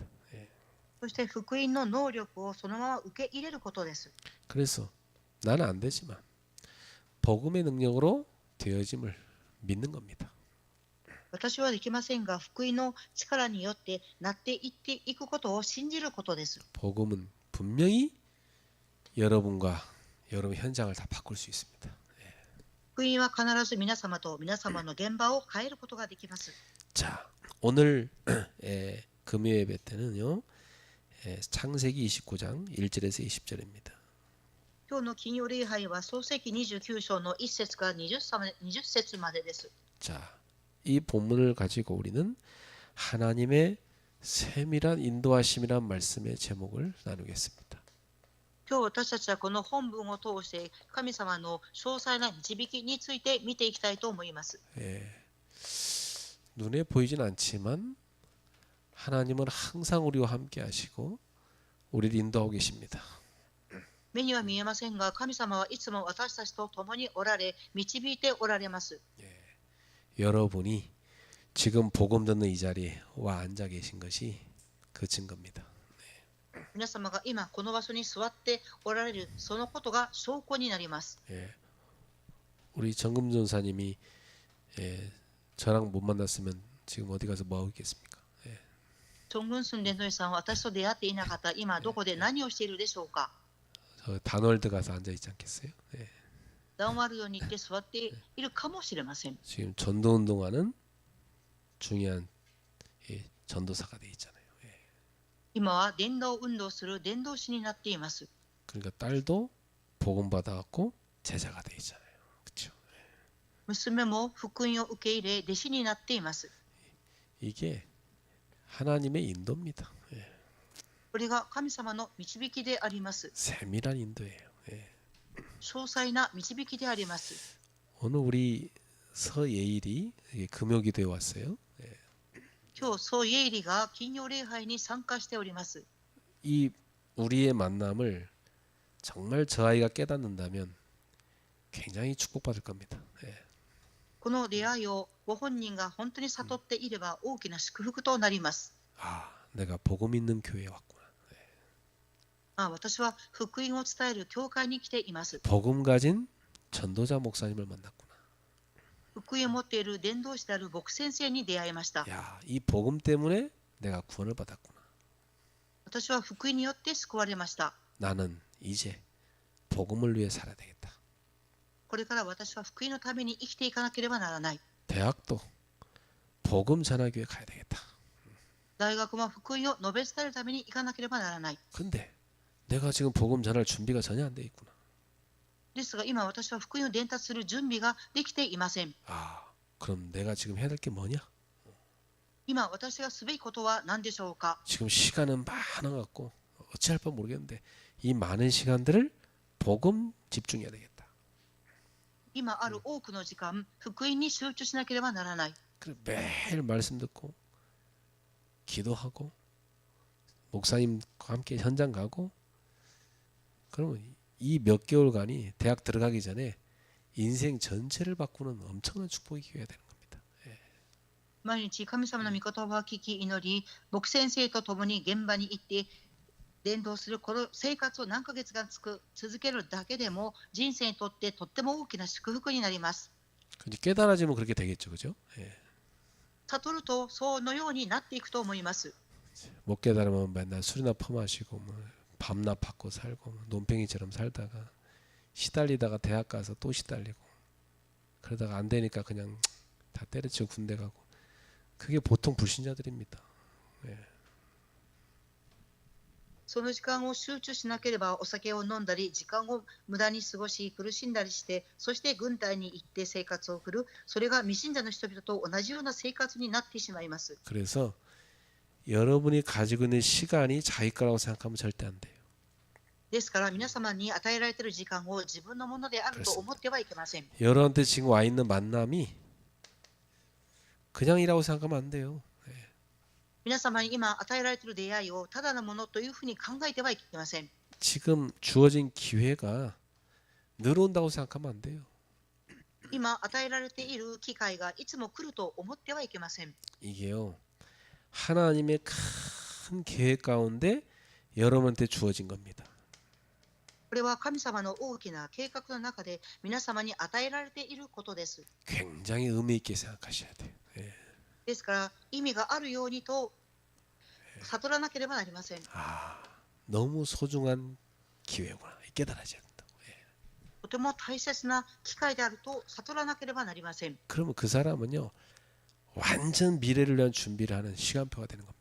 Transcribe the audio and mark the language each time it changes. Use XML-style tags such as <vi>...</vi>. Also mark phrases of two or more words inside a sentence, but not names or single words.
<ja>そして福音の能力をそのまま受け入れることです。</ja> <ko>그래서 나는 안 되지만 복음의 능력으로 되어짐을 믿는 겁니다.</ko> <ja>私はできませんが、福音の力によってなっていっていくことを信じることです。</ja> <ko>복음은 분명히 여러분과 여러분 현장을 다 바꿀 수 있습니다.</ko> <ja>福音は必ず皆様と皆様の現場を変えることができます。</ja> <ko>자, 오늘 금요 예배 때는요. 창세기 29장 1절에서 20절입니다.</ko> <ja>今日の金曜礼拝は創世記29章の1節から20節までです。</ja> <ko>자, 이 본문을 가지고 우리는 하나님의 세밀한 인도하심이란 말씀의 제목을 나누겠습니다.</ko> <ja>今日私たちはこの本文を通して神様の詳細な導きについて見ていきたいと思います。</ja> <ko>눈에 보이진 않지만 하나님은 항상 우리와 함께 하시고 우리를 인도하고 계십니다.</ko> <ja>目には見えませんが、神様はいつも私たちと共におられ、導いておられます。</ja> <ko>여러분이 지금 복음 듣는 이 자리에 와 앉아 계신 것이 그 증거입니다.</ko> <ja>皆様が今この場所に座っておられる、そのことが証拠になります。</ja> <ko>우리 정금 전사님이 저랑 못 만났으면 지금 어디 가서 뭐 하고 있겠습니까?</ko> <ja>チョングンスン伝道師さんは私と出会っていなかった今どこで何をしているでしょうか。</ja> <ko>저 단월드 가서 앉아 있지 않겠어요?</ko> <ja>ダンワルドに行って座っているかもしれません。</ja> <ko>지금 전도 운동하는 중요한 전도사가 돼 있잖아요.</ko> <ja>今は伝道運動する伝道師になっています。</ja> <ko>그러니까 딸도 복음 받아갖고 제자가 돼 있잖아요. 그렇죠?</ko> <ja>娘も福音を受け入れ弟子になっています。</ja> <ko>이게 하나님의 인도입니다.</ko> <ja>これが神様の導きであります。</ja> <ko>세밀한 인도예요.</ko> <ja>詳細な導きであります。</ja> <ko>오늘 우리 서예일이 금요기도에 왔어요.</ko> <ja>今日、ソイエイリが金曜礼拝に参加しております。</ja> <ko>이 우리의 만남을 정말 저 아이가 깨닫는다면 굉장히 축복받을 겁니다.</ko> <ja>この出会いをご本人が本当に悟っていれば大きな祝福となります。</ja> <ko>아, 내가 복음 있는 교회에 왔구나.</ko> <ja>私は福音を伝える教会に来ています。</ja> <ko>복음 가진 전도자 목사님을 만났구나.</ko> <ja>福音を持っている伝道師である牧先生に出会いました。</ja> <ko>야, 이 복음 때문에 내가 구원을 받았구나.</ko> <ja>私は福音によって救われました。</ja> <ko>나는 이제 복음을 위해 살아야 되겠다.</ko> <ja>これから私は福音のために生きていかなければならない。</ja> <ko>대학도 복음 전화교회 가야 되겠다.</ko> <ja>大学も福音を述べ伝えるために行かなければならない。</ja> <ko>근데 내가 지금 복음 전할 준비가 전혀 안 돼 있구나.</ko> <ja>ですが今私は福音を伝達する準備ができていません。</ja> <ko>아, 그럼 내가 지금 해야 될 게 뭐냐?</ko> <ja>今私がすべきことは何でしょうか。</ja> <ko>지금 시간은 많아갖고 어찌할 바 모르겠는데 이 많은 시간들을 복음 집중해야 되겠다.</ko> <ja>今ある多くの時間、福音に集中しなければならない。</ja> <ko>그래 매일 말씀 듣고 기도하고 목사님과 함께 현장 가고 그러면 이 몇 개월간이 대학 들어가기 전에 인생 전체를 바꾸는 엄청난 축복이 기회가 되는 겁니다.</ko> <ja>毎日神様の御言葉を聞き祈り、牧先生と共に現場に行って伝道するこの生活を何ヶ月間続けるだけでも人生にとってとっても大きな祝福になります。</ja> <ko>깨달아지면 그렇게 되겠죠, 그죠?</ko> <ja>悟るとそのようになっていくと思います。</ja> <ko>못 깨달으면 맨날 술이나 퍼마시고 뭐 밤낮 받고 살고 뭐 논팽이처럼 살다가 시달리다가 대학 가서 또 시달리고 그러다가 안 되니까 그냥 다 때려치고 군대 가고 그게 보통 불신자들입니다.</ko> <ja>その時間を集中しなければお酒を飲んだり、時間を無駄に過ごし、苦しんだりして、そして軍隊に行って生活を送る、それが未信者の人々と同じような生活になってしまいます。</ja> <ko>그래서 여러분이 가지고 있는 시간이 자기 거라고 생각하면 절대 안 돼요.</ko> <ja>ですから皆様に与えられている時間を自分のものであると思ってはいけません。</ja> <ko>여러분한테 지금 와 있는 만남이 그냥이라고 생각하면 안 돼요.</ko> <ja>皆様に今与えられている出会いをただのものというふうに考えてはいけません。</ja> <ko>지금 주어진 기회가 늘 온다고 생각하면 안 돼요.</ko> <ja>今与えられている機会がいつも来ると思ってはいけません。</ja> <ko>이게요. 하나님의 큰 계획 가운데 여러분한테 주어진 겁니다.</ko> <ja>これは神様の大きな計画の中で皆様に与えられていることです。</ja> <ko>굉장히 의미 있게 생각하셔야 돼요.</ko> <ja>ですから意味があるようにと悟らなければなりません。</ja> <ko>아, 너무 소중한 기회구나. 깨달아져야 된다고.</ko> <ja>とても大切な機会であると悟らなければなりません。</ja> <ko>그러면 그 사람은요. 완전 미래를 위한 준비를 하는 시간표가 되는 겁니다.</ko>